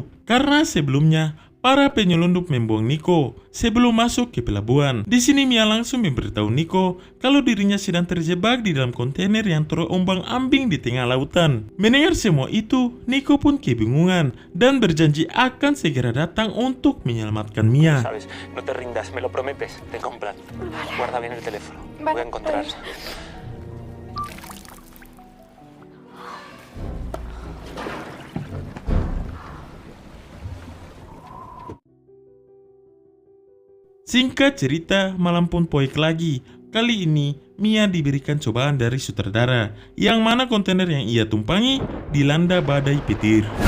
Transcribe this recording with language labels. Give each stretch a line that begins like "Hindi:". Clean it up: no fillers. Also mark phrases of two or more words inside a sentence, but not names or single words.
Indonesian: Karena sebelumnya para penyelundup membuang Nico sebelum masuk ke pelabuhan. Di sini Mia langsung memberitahu Nico kalau dirinya sedang terjebak di dalam kontainer yang terombang-ambing di tengah lautan. Mendengar semua itu, Nico pun kebingungan dan berjanji akan segera datang untuk menyelamatkan Mia.
Spanish: Sabes, no te rindas, me lo prometes. Tengo un plan. Guarda bien el teléfono. Voy a encontrar.
Indonesian: Singkat cerita, malam pun poek lagi. Kali ini, Mia diberikan cobaan dari sutradara, yang mana kontainer yang ia tumpangi dilanda badai petir.